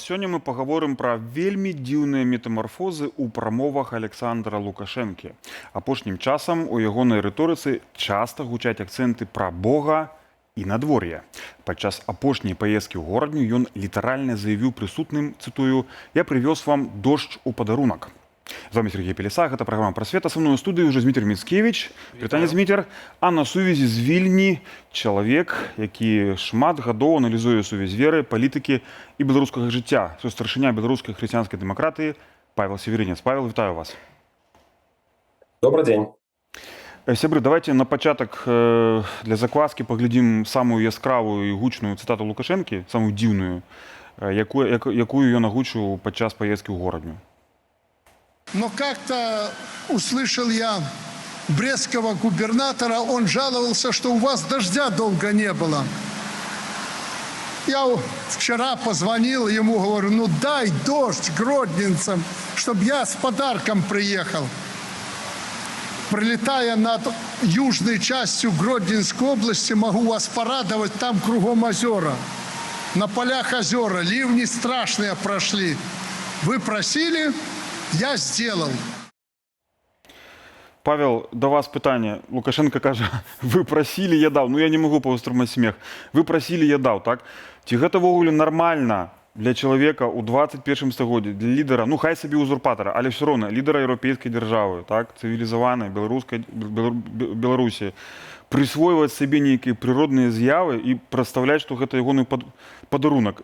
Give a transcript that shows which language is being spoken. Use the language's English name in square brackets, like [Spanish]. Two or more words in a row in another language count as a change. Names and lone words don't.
[Belarusian] Сёння мы пагаворым пра вельмі дзіўныя метамарфозы ў прамовах Александра Лукашэнкі. Апошнім часам у ягонай рыторыцы часта гучаць акцэнты пра Бога і надвор'е. Падчас апошняй паездкі ў горадню ён літаральна заявіў прысутным, цытую: «Я прывёз вам дождж у падарунак». [Russian] З вами Сергей Пелесак, это программа «Просвета». Со мной в студии уже Змитер Мицкевич. [Belarusian] Вітаю, Змитер. А на сувязі з Вільні чалавек, які шмат гадоў аналізуе сувязь веры, палітыкі і беларускага жыцця. Старшыня беларускай хрысціянскай дэмакратыі Павел Северинец. Павел, вітаю вас. [Russian] Добрый день. [Belarusian] Сябры, давайте на пачатак для закваски паглядзім самую яскравую і гучную цытату Лукашэнкі, самую дзіўную, якую ён агучыў падчас паездкі ў горадню. [Russian] Но как-то услышал я брестского губернатора, он жаловался, что у вас дождя долго не было. Я вчера позвонил ему, говорю, ну дай дождь гродненцам, чтобы я с подарком приехал. Прилетая над южной частью Гродненской области, могу вас порадовать, там кругом озера. На полях озера, ливни страшные прошли. Вы просили, я сделал. [Belarusian] Павел, до вас пытанне. Лукашенко кажа, [Russian] вы просили, [Belarusian] я даў. Ну [Russian] я не могу [Belarusian] паўстрымаць смех. [Russian] Вы просили, [Belarusian] я даў, так? Ці гэта ввогуле нармальна для чалавека ў 21 стагоддзі, для лідара, ну хай сабе узурпатара, але все роўна лідара еўрапейскай дзяржавы, так, цывілізаванай Беларусі, прысвойваць сабе нейкія прыродныя з'явы і прадстаўляць, што гэта ягоны падарунак.